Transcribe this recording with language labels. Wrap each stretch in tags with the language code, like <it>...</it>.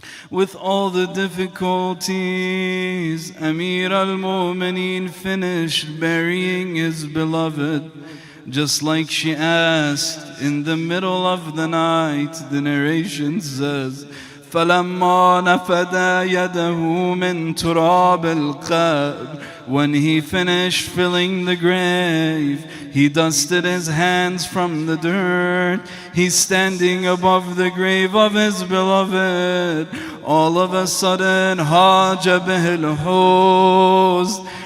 <en>With all the difficulties, Amir al-Mu'mineen finished burying his beloved, just like she asked in the middle of the night. The narration says,</en> <ar>فَلَمَّا نَفَدَ يَدَهُ مِن تُرَابِ الْقَبْرِ.</ar> <en>When he finished filling the grave, he dusted his hands from the dirt. He's standing above the grave of his beloved. All of a sudden,</en> <ar>Haja bihil huzn.</ar>